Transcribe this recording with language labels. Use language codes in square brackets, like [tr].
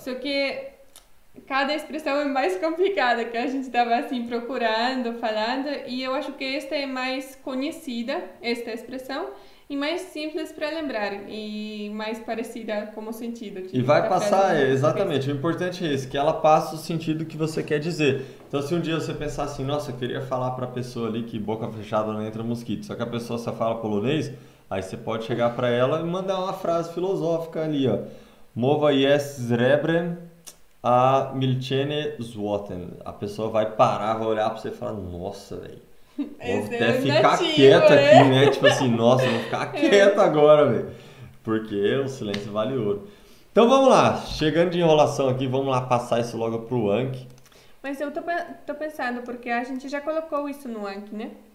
[pt] Só que cada expressão é mais complicada, que a gente estava assim procurando, falando, e eu acho que esta é mais conhecida, esta expressão, e mais simples para lembrar e mais parecida como sentido. E vai passar, exatamente, o importante é esse, que ela passa o sentido que você quer dizer. Então se um dia você pensar assim, nossa, eu queria falar para a pessoa ali que boca fechada não entra mosquito, só que a pessoa só fala polonês, aí você pode chegar para ela e mandar uma frase filosófica ali, ó. [pl] Mowa jest srebrem a milczenie złotem. [pt] A pessoa vai parar, vai olhar para você e falar, nossa, velho. Vou até ficar quieto aqui, né? Tipo assim, nossa, vou ficar quieto agora, velho. Porque o silêncio vale ouro. Então vamos lá, chegando de enrolação aqui, vamos lá passar isso logo pro Anki. Mas eu tô pensando, porque a gente já colocou isso no Anki, né?